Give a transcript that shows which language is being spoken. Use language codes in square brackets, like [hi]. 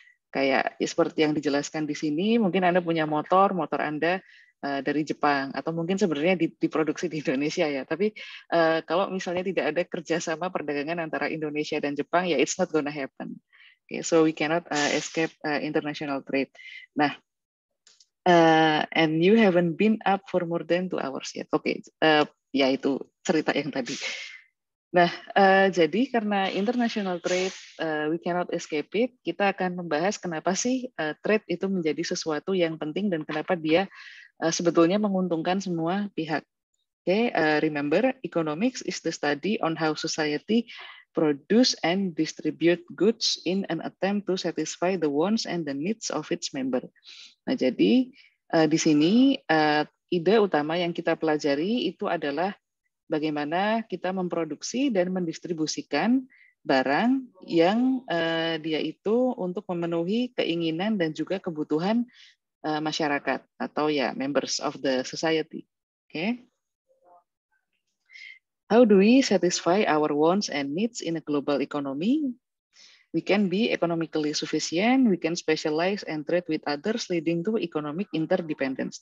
[id] Kayak seperti yang dijelaskan di sini, mungkin Anda punya motor Anda dari Jepang, atau mungkin sebenarnya diproduksi di Indonesia ya. Tapi kalau misalnya tidak ada kerjasama perdagangan antara Indonesia dan Jepang, ya [en] it's not gonna happen. Okay, so we cannot escape international trade. Nah, and you haven't been up for more than 2 hours yet. [id] Oke, ya itu cerita yang tadi. Nah, jadi karena [en] international trade, we cannot escape it, [id] kita akan membahas kenapa sih trade itu menjadi sesuatu yang penting dan kenapa dia sebetulnya menguntungkan semua pihak. [en] Okay, remember, economics is the study on how society produce and distribute goods in an attempt to satisfy the wants and the needs of its member. [id] Nah, jadi di sini ide utama yang kita pelajari itu adalah bagaimana kita memproduksi dan mendistribusikan barang yang dia itu untuk memenuhi keinginan dan juga kebutuhan masyarakat atau ya [en] members of the society. Okay. How do we satisfy our wants and needs in a global economy? We can be economically sufficient, we can specialize and trade with others leading to economic interdependence.